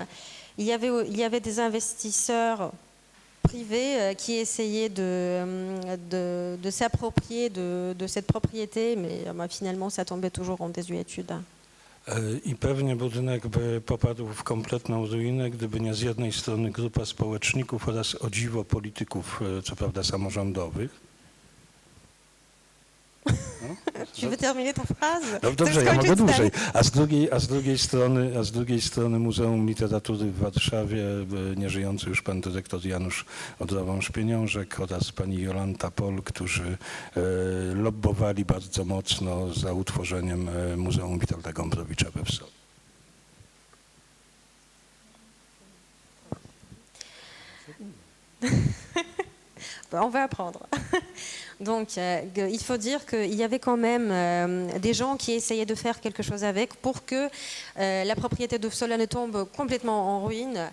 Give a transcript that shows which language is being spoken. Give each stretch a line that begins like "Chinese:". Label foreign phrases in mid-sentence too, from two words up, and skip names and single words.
French: Il y avait des investisseurs privés qui essayaient de s'approprier de cette propriété, mais finalement ça tombait toujours en désuétude.
Polish: I pewnie budynek by popadł w kompletną ruinę, gdyby nie z jednej strony grupa społeczników oraz o dziwo polityków, co prawda samorządowych. No?
French: Tu veux terminer ta phrase?
Polish: No dobrze, ja mogę dłużej. A z drugiej strony Muzeum Literatury w Warszawie, nieżyjący już pan dyrektor Janusz Odrowąż-Pieniążek oraz pani Jolanta Pol, którzy lobbowali bardzo mocno za utworzeniem Muzeum Witolda Gombrowicza we Wsoli.
French: On va apprendre. Donc, il faut dire qu'il y avait quand même des gens qui essayaient de faire quelque chose avec pour que la propriété de Vsola ne tombe complètement en ruine.